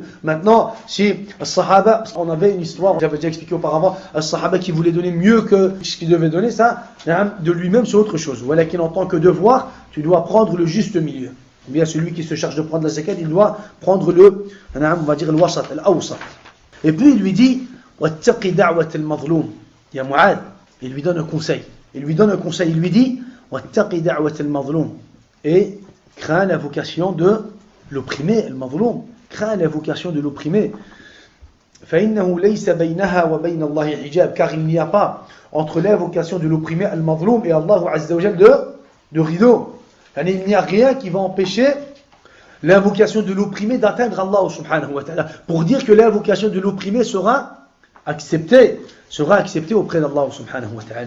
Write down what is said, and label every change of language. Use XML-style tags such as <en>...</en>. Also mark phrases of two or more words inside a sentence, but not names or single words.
<fr>Maintenant, si Sahaba, on avait une histoire, j'avais déjà expliqué auparavant, un Sahaba qui voulait donner mieux que ce qu'il devait donner, ça, de lui-même, c'est autre chose. Voilà qu'en tant que devoir, tu dois prendre le juste milieu. Ou bien celui qui se charge de prendre la zakat, il doit prendre on va dire, le wasat, l'awsat. Et puis il lui dit,</fr> <ar>واتق دعوة المظلوم.</ar> <fr>Ya Mu'ad, il lui donne un conseil. Il lui dit,</fr> <ar>واتق دعوة المظلوم.</ar> <fr>Et crains l'invocation de l'opprimé, al-mazloum. Crains l'invocation de l'opprimé.</fr> <ar>فإنه ليس بينها وبين الله حجاب,</ar> <fr>car il n'y a pas entre l'invocation de l'opprimé, al-mazloum, et Allah</fr> <ar>عز وجل</ar> <fr>de rideau. Il n'y a rien qui va empêcher l'invocation de l'opprimé d'atteindre Allah</fr> <ar>سبحانه وتعالى.</ar> <fr>Pour dire que l'invocation de l'opprimé sera acceptée auprès d'Allah</fr> <ar>سبحانه وتعالى.</ar>